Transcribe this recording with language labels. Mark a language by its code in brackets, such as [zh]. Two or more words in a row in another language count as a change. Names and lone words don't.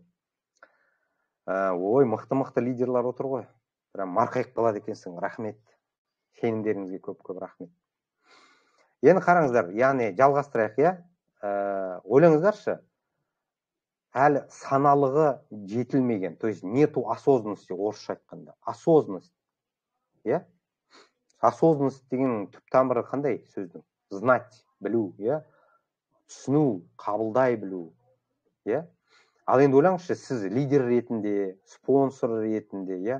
[kk] Ой, мықты лидерлар отыр ғой. Прям марқайып қалады екенсің. Рахмет. Сенімдеріңізге көп рахмет. Енді қараңыздар, яғни жалғастырайық, иә? Ойлаңыздаршы, әлі саналығы жетілмеген, [ru] то есть нету осознанности, [kk] орысша айтқанда. Осознанность. Иә? Осознанность деген түп тамыры қандай сөздің? Знать, білу, иә? Түсіну, қабылдай білу. Иә? Ал енді ойлаңызшы, сіз лидер ретінде, спонсор ретінде, иә?